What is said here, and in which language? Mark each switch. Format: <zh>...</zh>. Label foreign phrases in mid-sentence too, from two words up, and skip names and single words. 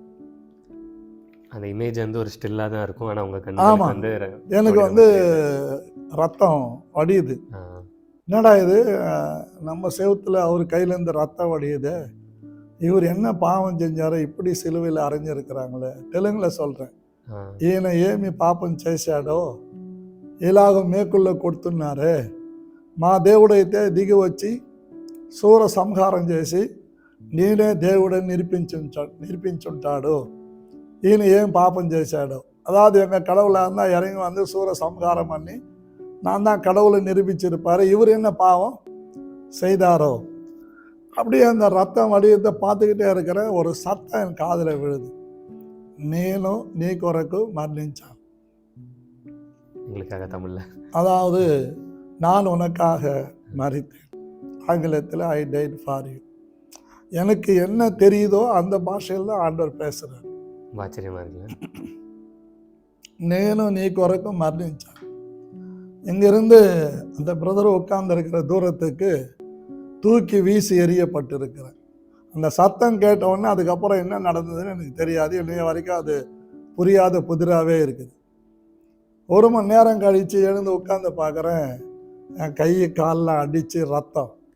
<ta>அந்த இமேஜ் வந்து ஒரு ஸ்டில்லாக தான் இருக்கும், ஆனால் உங்கள் ஆமாம் வந்து எனக்கு வந்து ரத்தம் வடியுது. என்னடா இது, நம்ம செவுத்தில் அவர் கையிலேருந்து ரத்தம் வடியுது, இவர் என்ன பாவம் செஞ்சாரோ இப்படி சிலுவையில் அரைஞ்சிருக்கிறாங்களே. தெலுங்கில் சொல்கிறேன்,</ta> <te>ఈయన ఏమి పాపం చేశాడో ఇలాగ మేకుల్లో కొడుతున్నారు, మా దేవుడైతే దిగి వచ్చి సూర సంహారం చేసి నేనే దేవుడని நிரூபிச்சுட்டாడు, ఈయన ఏం பாப்பம் చేశాడో.</te> <ta>அதாவது எங்கள் கடவுளாக இருந்தால் இறங்கி வந்து சூர சம்ஹாரம் பண்ணி நான் தான் கடவுளை நிரூபிச்சிருப்பார், இவர் என்ன பாவம் செய்தாரோ. அப்படியே அந்த ரத்தம் வடிவத்தை பார்த்துக்கிட்டே இருக்கிற ஒரு சத்தம் என் காதில் விழுது,</ta> <te>నేను నీ కొరకు మరణించాను.</te> <ta>தமிழ்ல அதாவது நான் உனக்காக மரித்தேன், ஆங்கிலத்தில்</ta> <en>I died for you.</en> <ta>எனக்கு என்ன தெரியுதோ அந்த பாஷையில் தான் ஆண்டவர் பேசுகிறார். ஆச்சரியமா இருக்கு.</ta> <te>నేను నీ కొరకు மரணிச்சான்.</te> <ta>இங்கிருந்து அந்த பிரதர் உட்கார்ந்துருக்கிற தூரத்துக்கு தூக்கி வீசி எறியப்பட்டிருக்கிறேன். அந்த சத்தம் கேட்டவுடனே அதுக்கப்புறம் என்ன நடந்ததுன்னு எனக்கு தெரியாது, இன்னைய வரைக்கும் அது புரியாத புதிராகவே இருக்குது. 1 மணி நேரம் கழித்து எழுந்து உட்காந்து பார்க்குறேன், என் கை காலெலாம் அடித்து ரத்தம்.</ta>